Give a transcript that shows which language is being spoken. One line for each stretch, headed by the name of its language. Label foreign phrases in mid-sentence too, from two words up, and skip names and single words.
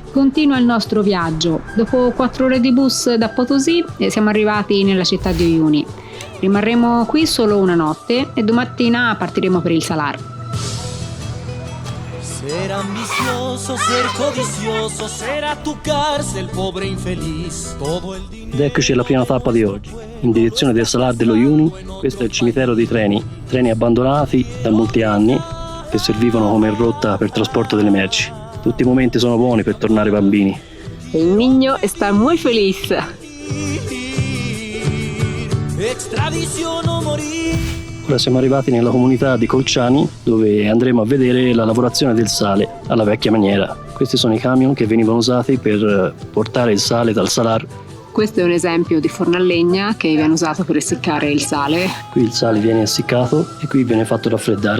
Italian: continua il nostro viaggio. Dopo 4 ore di bus da Potosí siamo arrivati nella città di Uyuni. Rimarremo qui solo una notte e domattina partiremo per il Salar.
Spanish: Ser ambicioso, ser codicioso, ser a tu cárcel, pobre infeliz, todo el dinero.
Italian: Ed eccoci alla prima tappa di oggi, in direzione del Salar dello Uyuni. Questo è il cimitero dei treni abbandonati da molti anni che servivano come rotta per trasporto delle merci. Tutti i momenti sono buoni per tornare bambini.
Spanish: Il niño está muy feliz. Extradición o morir.
Italian: Ora siamo arrivati nella comunità di Colciani, dove andremo a vedere la lavorazione del sale alla vecchia maniera. Questi sono i camion che venivano usati per portare il sale dal Salar. Questo è un esempio di forno a legna che viene usato per essiccare il sale. Qui il sale viene essiccato e qui viene fatto raffreddare.